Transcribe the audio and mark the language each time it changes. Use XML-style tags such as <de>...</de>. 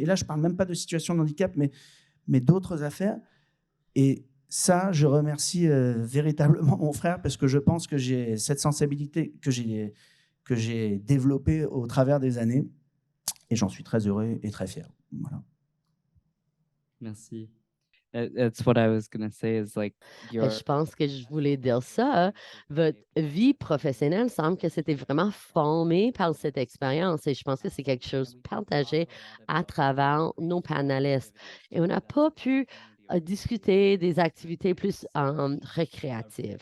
<fr>Et là, je ne parle même pas de situation de handicap, mais d'autres affaires. Et ça, je remercie véritablement mon frère, parce que je pense que j'ai cette sensibilité que j'ai développée au travers des années. Et j'en suis très heureux et très fier. Voilà. merci.</fr> <en>That's what I was going to say is like</en> <fr>Je pense que je voulais dire ça. Votre vie professionnelle semble que c'était vraiment formé par cette expérience, et je pense que c'est quelque chose partagé à travers nos panélistes. Et on n'a pas pu discuter des activités plus récréatives.</fr>